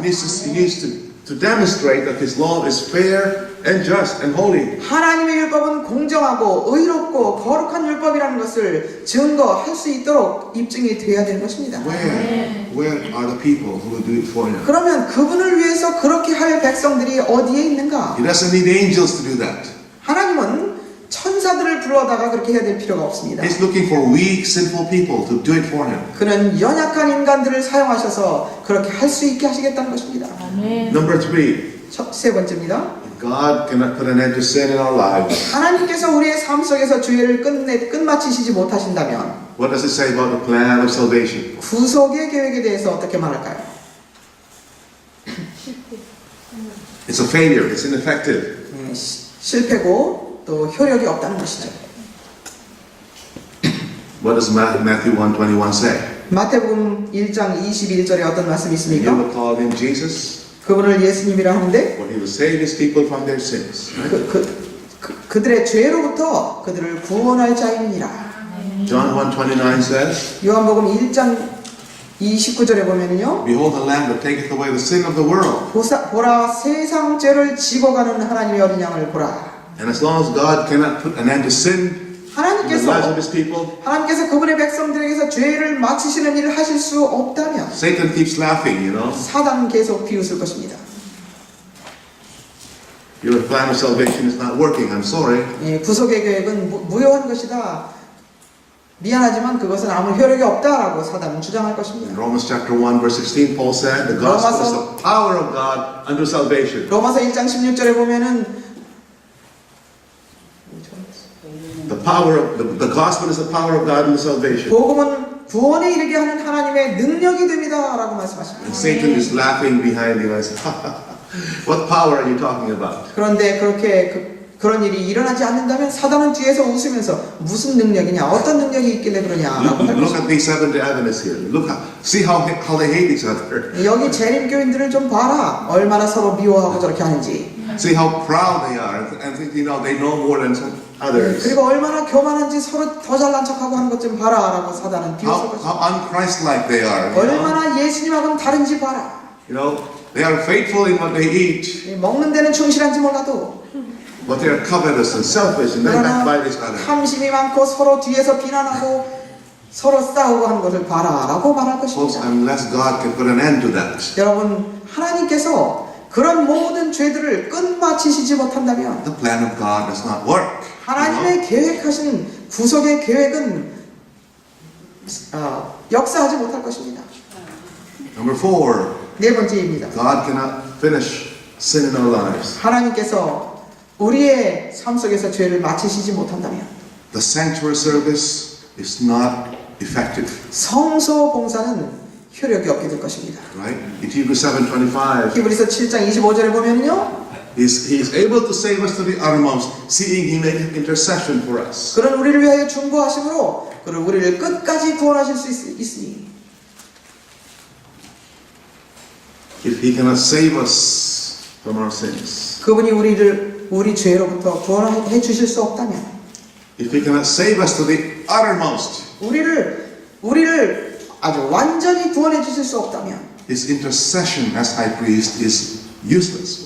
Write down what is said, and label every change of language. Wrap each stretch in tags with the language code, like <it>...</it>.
<en>He needs to demonstrate that His law is fair and just and holy.</en> <ko>하나님의 율법은 공정하고 의롭고 거룩한 율법이라는 것을 증거할 수 있도록 입증이 되어야 되는 것입니다.</ko> <en>Where are the people who will do it for Him?</en> <ko>그러면 그분을 위해서 그렇게 할 백성들이 어디에 있는가?</ko> <en>He doesn't need angels to do that.</en> <ko>하나님은 천사들을 불러다가 그렇게 해야 될 필요가 없습니다.</ko> <en>He's looking for weak, sinful people to do it for Him.</en> <ko>그는 연약한 인간들을 사용하셔서 그렇게 할 수 있게 하시겠다는 것입니다. 아멘.</ko> <en>Number three,</en> <ko>세 번째입니다.</ko> <en>God cannot put an end to sin in our lives.</en> <ko>하나님께서 우리의 삶 속에서 죄를 끝마치시지 못하신다면</ko> <en>What does it say about the plan of salvation?</en> <ko>구속의 계획에 대해서 어떻게 말할까요?</ko> <en>It's a failure. It's ineffective.</en> <ko>실패고 또 효력이 없다는 것이죠.</ko> <en>What does Matthew 1:21 say?</en> <ko>마태복음 1장 21절에 어떤 말씀이</ko> <en>You</en> <ko>있습니까?</ko> <en>will call Him Jesus,</en> <ko>그분을 예수님이라 하는데</ko> <en>for He will save His people from their sins.</en> <ko>그들의 죄로부터 그들을 구원할 자이니라.</ko> <en>John 1:29 says,</en> <ko>요한복음 1장 29절에 보면은요.</ko> <en>Behold the Lamb that taketh away the sin of the world.</en> <ko>보라 세상 죄를 지고 가는 하나님의 어린 양을 보라.</ko> <en>And as long as God cannot put an end to sin in the lives of His people,</en> <ko>하나님께서 그분의 백성들에게서 죄를 마치시는 일을 하실 수 없다면</ko> <en>Satan keeps laughing, you know.</en> <ko>사단은 계속 비웃을 것입니다.</ko> <en>Your plan of salvation is not working. I'm sorry.</en> <ko>구속의 계획은 무효한 것이다. 미안하지만 그것은 아무 효력이 없다라고 사단은 주장할</ko> <en>In</en> <ko>것입니다.</ko> <en>Romans chapter 1 verse 16, Paul said, the gospel is the power of God unto salvation.</en> <ko>로마서 1장 16절에 보면은</ko> <en>The gospel is the power of God unto salvation.</en> <ko>복음은 구원에 이르게 하는 하나님의 능력이 됩니다라고 말씀하십니다.</ko> <en>And Satan is laughing behind you and says, what power are you talking about?</en> <ko>그런데 그런 일이 일어나지 않는다면 사단은 뒤에서 웃으면서 무슨 능력이냐, 어떤 능력이 있길래 그러냐라고 할</ko> <en>Look</en> <ko>것입니다.</ko> <en>at these Seventh-day Adventists here. See how they hate each other.</en> <ko>여기 재림교인들을 좀 봐라. 얼마나 서로 미워하고 저렇게 하는지.</ko> <en>See how proud they are and think, they know more than some others.</en> <ko>그리고 얼마나 교만한지 서로 더 잘난 척하고 하는 것 좀 봐라라고 사단은 비웃을 것입니다.</ko> <en>How unchristlike they are.</en> <ko>얼마나 예수님하고는 다른지 봐라.</ko> <en>They are faithful in what they eat,</en> <ko>먹는 데는 충실한지 몰라도</ko> <en>but they are covetous and selfish and they</en> <ko>그러나</ko> <en>backbite each other.</en> <ko>탐심이 많고 서로 뒤에서 비난하고 서로 싸우고 하는 것을 봐라라고 말할</ko> <en>Folks,</en> <ko>것입니다.</ko> <en>unless God can put an end to that,</en> <ko>여러분, 하나님께서 그런 모든 죄들을 끝마치시지 못한다면</ko> <en>the plan of God does not work.</en> <ko>하나님의 계획하신 구속의 계획은 역사하지 못할 것입니다.</ko> <en>Number 4,</en> <ko>네 번째입니다.</ko> <en>God cannot finish sin in our lives.</en> <ko>하나님께서 우리의 삶 속에서 죄를 마치시지 못한다면</ko> <en>The sanctuary service is not effective.</en> <ko>성소 봉사는 효력이 없게 될 것입니다.</ko> <en>Right? In Hebrews 7:25,</en> <ko>히브리서 7장 25절에 보면요.</ko> <en>He is able to save us to the uttermost, seeing He made intercession for us.</en> <ko>그런 우리를 위하여 중보하심으로 그를 우리를 끝까지 구원하실 수 있으니</ko> <en>If He cannot save us from our sins,</en> <ko>그분이 우리 죄로부터 구원해 주실 수 없다면</ko> <en>if He cannot save us to the uttermost,</en> <ko>우리를 아주 완전히 구원해 주실 수 없다면</ko> <en>His intercession as high priest is useless.</en>